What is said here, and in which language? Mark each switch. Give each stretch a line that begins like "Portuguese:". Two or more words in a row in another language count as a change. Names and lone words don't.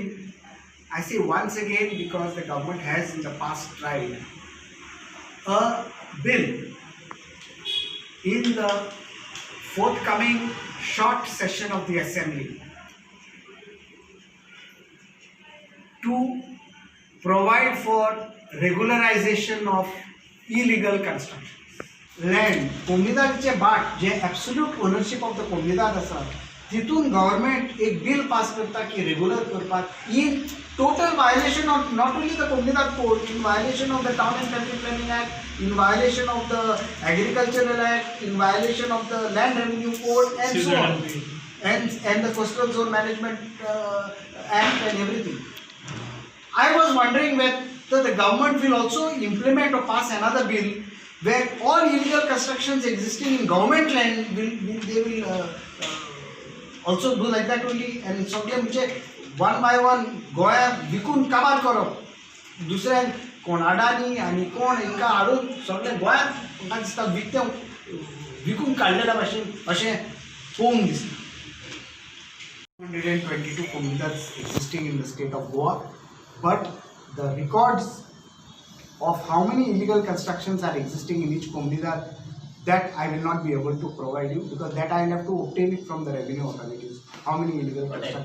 English: I say once again because the government has in the past tried a bill in the forthcoming short session of the assembly to provide for regularization of illegal construction. Land,
Konkani: कोमनीदादीचे बाट जे
English: absolute ownership of the comunidad
Konkani: आसा तितून गव्हर्मेंट एक बिल पास करता की रेग्युलर करपाक
English: in total violation of not only the comunidad code, in violation of the town and country planning act, in violation of the agricultural act, in violation of the land revenue code and so on and the coastal zone management act and everything. I was wondering whether the government will also implement or pass another bill where all illegal constructions existing in government land will also do like that only, and
Konkani: सगळे म्हणजे
English: one by one
Konkani: गोंया विकून काबार करप, दुसऱ्यांक कोण अडानी आणि कोण हांकां हाडून सगळे गोंयांत म्हाका दिसता विकून काडलेल्या भाशेन अशें पळोवंक दिसता.
English: 122 comunidades existing in the state of Goa, but the records of how many illegal constructions are existing in each comunidad, that I will not be able to provide you because that I will have to obtain it from the revenue authorities. How many illegal constructions?